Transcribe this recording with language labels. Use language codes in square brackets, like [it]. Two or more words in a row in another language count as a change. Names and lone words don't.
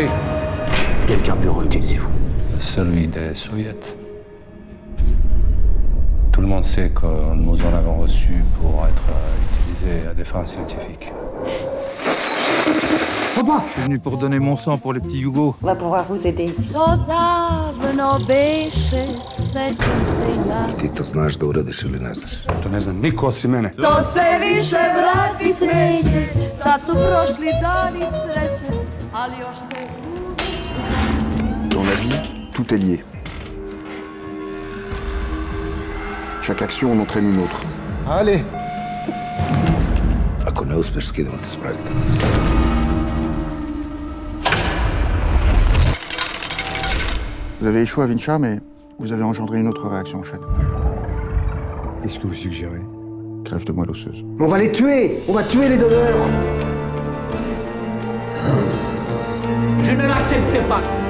[fr] Quel carburant utilisez-vous? Celui des soviets. Tout le monde sait que nous en avons reçu pour être utilisé à des fins scientifiques. Papa! Je suis venu pour donner mon sang pour les petits Yougos. On va pouvoir vous aider ici. [sr] Ti to znaš da uradiš ili ne znaš? To ne znam niko osim mene. To se više vratit neće, sad su prošli dani sreće, ali još te... [fr] Dans la vie, tout est lié. Chaque action en entraîne une autre. Allez! [sr] Ako ne uspeš, skidamo te s projekta. [fr] Vous avez échoué à Vincha, mais vous avez engendré une autre réaction en chaîne. Qu'est-ce que vous suggérez? Greffe de moelle osseuse. On va les tuer! On va tuer les donneurs! Je ne l'accepte pas.